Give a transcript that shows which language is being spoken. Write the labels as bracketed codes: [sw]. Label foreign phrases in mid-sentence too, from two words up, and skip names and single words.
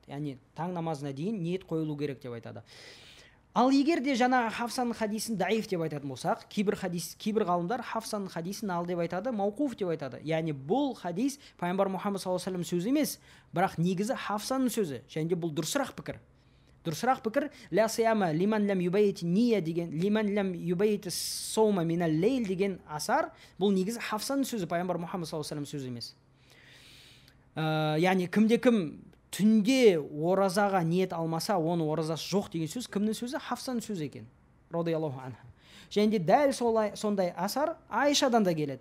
[kk] Яғни таң намазына дейін ниет қойылу керек деп айтады. Ал егер де жаңа Хафсаның хадисін даиф деп айтатын болсақ, кейбір ғалымдар Хафсаның хадисін ал деп айтады, мауқуф деп айтады. Яғни бұл хадис пайғамбар Мұхаммад [ar] صلى الله عليه وسلم [kk] сөзі емес, бірақ негізі Хафсаның сөзі. Және де бұл дұрысырақ пікір. [ar] لا صيام لمن لم يبيت النية деген, لمن لم يبيت الصوم من الليل [kk] деген асар, бұл негізі Хафсаның сөзі, пайғамбар Мұхаммад [ar] صلى الله عليه وسلم [kk] сөзі емес. яғни кімде кім түнде оразаға ниет алмаса, оның оразасы жоқ деген сөз кімнің сөзі? Хафсаның сөзі екен, [ar] رضي الله عنها. [kk] Және де дәл сондай асар Айшадан да келеді.